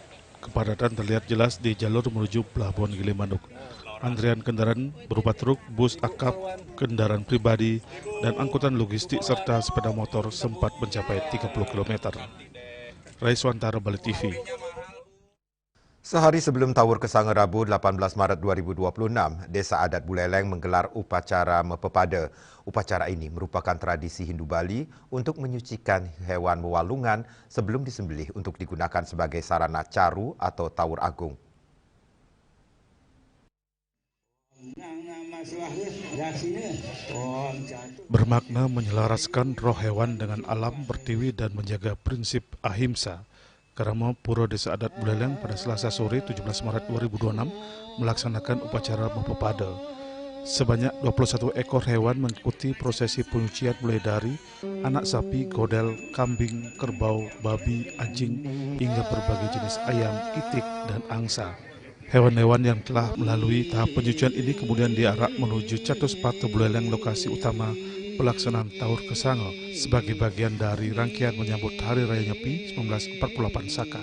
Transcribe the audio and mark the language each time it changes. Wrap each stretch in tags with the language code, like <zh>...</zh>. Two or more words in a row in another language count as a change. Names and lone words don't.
<id>Kepadatan terlihat jelas di jalur menuju Pelabuhan Gilimanuk. Antrian kendaraan berupa truk, bus akap, kendaraan pribadi, dan angkutan logistik serta sepeda motor sempat mencapai 30 km. Raiswantara, Bali TV. Sehari sebelum Tawur Kesange Rabu 18 Maret 2026, Desa Adat Buleleng menggelar upacara Mepepada. Upacara ini merupakan tradisi Hindu Bali untuk menyucikan hewan wawalungan sebelum disembelih untuk digunakan sebagai sarana caru atau tawur agung. Bermakna menyelaraskan roh hewan dengan alam pertiwi dan menjaga prinsip ahimsa. Karama Puro Desa Adat Buleleng pada Selasa sore 17 Maret 2026 melaksanakan upacara Mepepada. Sebanyak 21 ekor hewan mengikuti prosesi penyucian mulai dari anak sapi, godel, kambing, kerbau, babi, anjing, hingga berbagai jenis ayam, itik, dan angsa. Hewan-hewan yang telah melalui tahap penyucian ini kemudian diarak menuju Catuspata Buleleng, lokasi utama pelaksanaan Tawur Kesange sebagai bagian dari rangkaian menyambut Hari Raya Nyepi 1948 Saka.</id>